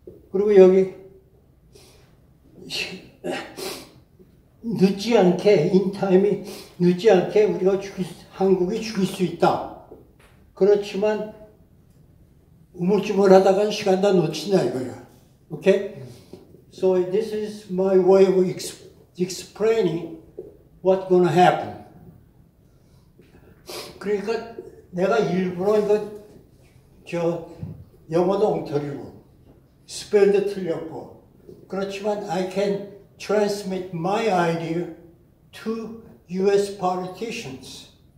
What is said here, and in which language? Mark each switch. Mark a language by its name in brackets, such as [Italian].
[Korean] 그리고 여기 늦지 않게 인타임이 늦지 않게 우리가 한국이 죽일 수 있다. 그렇지만 우물쭈물하다가 시간 다 놓친다 이거야. Okay? [English] So this is my way of explaining what's gonna happen. [Korean] 그러니까 내가 일부러 이거 영어도 엉터리고 스펠도 틀렸고 그렇지만 [English] I can transmit my idea to U.S. politicians.